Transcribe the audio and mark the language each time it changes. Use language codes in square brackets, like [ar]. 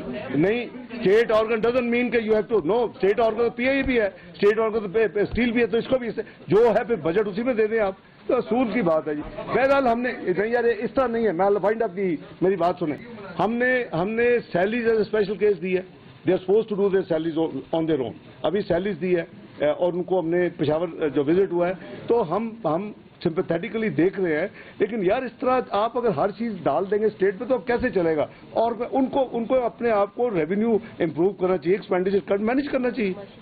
[ur] نہیں [en] State organ doesn't mean کہ you have to know. [ur] State organ پی آئی بھی ہے, اسٹیٹ آرگن اسٹیل بھی ہے, تو اس کو بھی جو ہے پھر بجٹ اسی میں دے دیں آپ. تو اصول کی بات ہے جی. بہرحال ہم نے یار اس طرح نہیں ہے. میں فائنڈ اپ کی میری بات سنیں. ہم نے salaries as a special case دی ہے. [en] They are supposed to do their salaries on their own. [ur] ابھی سیلریز دی ہے اور ان کو ہم نے پشاور جو وزٹ ہوا ہے تو ہم سمپیتھیٹیکلی دیکھ رہے ہیں. لیکن یار اس طرح آپ اگر ہر چیز ڈال دیں گے اسٹیٹ پہ تو کیسے چلے گا؟ اور ان کو اپنے آپ کو ریونیو امپروو کرنا چاہیے, ایکسپینڈیچر مینیج کرنا چاہیے.